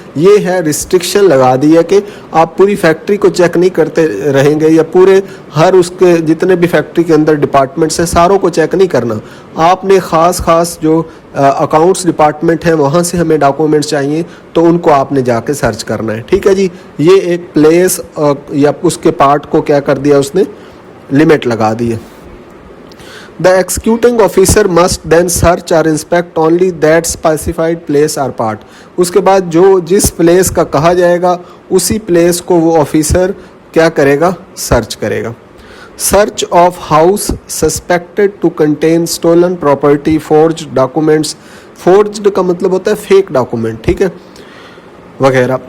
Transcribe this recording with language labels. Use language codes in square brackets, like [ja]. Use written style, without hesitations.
[hi] ये है रिस्ट्रिक्शन लगा दी है कि आप पूरी फैक्ट्री को चेक नहीं करते रहेंगे या पूरे हर उसके जितने भी फैक्ट्री के अंदर डिपार्टमेंट्स हैं सारों को चेक नहीं करना। आपने ख़ास जो अकाउंट्स डिपार्टमेंट है वहाँ से हमें डॉक्यूमेंट्स चाहिए तो उनको आपने जाके सर्च करना है, ठीक है जी। ये एक प्लेस या उसके पार्ट को क्या कर दिया उसने, लिमिट लगा दी है। [en] The executing officer must then search or inspect only that specified place or part. [hi] उसके बाद जो जिस प्लेस का कहा जाएगा उसी प्लेस को वो ऑफिसर क्या करेगा, सर्च करेगा। [en] Search of house suspected to contain stolen property, forged documents. [hi] Forged का मतलब होता है फेक डॉक्यूमेंट, ठीक है, वगैरह।